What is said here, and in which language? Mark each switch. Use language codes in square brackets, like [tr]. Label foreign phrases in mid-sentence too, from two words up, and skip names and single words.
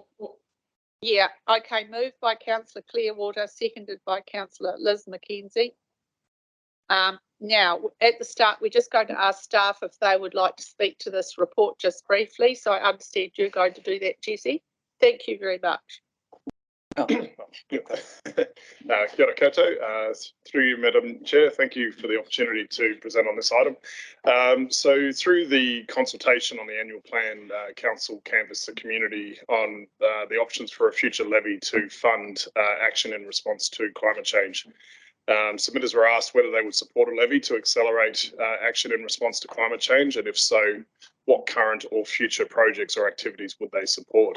[en] Yeah, okay, moved by Councillor Clearwater, seconded by Councillor Liz McKenzie. Now, at the start, we're just going to ask staff if they would like to speak to this report just briefly. So I understand you're going to do that, Jesse. Thank you very much. [mi] Kia ora koutou. [en] Through you, Madam Chair, thank you for the opportunity to present on this item. So through the consultation on the annual plan, Council canvassed the community on the options for a future levy to fund action in response to climate change. Submitters were asked whether they would support a levy to accelerate action in response to climate change, and if so, what current or future projects or activities would they support?